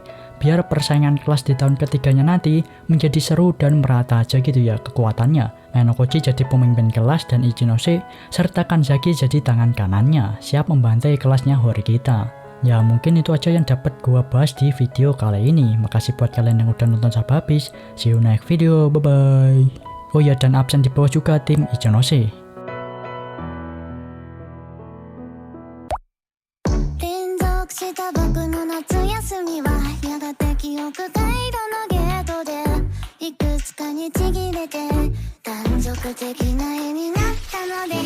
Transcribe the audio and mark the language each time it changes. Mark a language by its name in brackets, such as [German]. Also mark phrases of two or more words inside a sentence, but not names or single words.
[Indonesian] Biar persaingan kelas di tahun ketiganya nanti menjadi seru dan merata aja gitu ya kekuatannya. Ainokoji jadi pemimpin kelas dan Ichinose serta Kanzaki jadi tangan kanannya, siap membantai kelasnya Horikita. Ya mungkin itu aja yang dapat gua bahas di video kali ini. Makasih buat kalian yang udah nonton sampai habis. [English] See you next video, bye bye. [Indonesian] Oh ya, dan absen di bawah juga tim Ichinose. [Japanese] 連続した僕の夏休みはやがて記憶回路のゲートでいくつかにちぎれて断続的な絵になったのです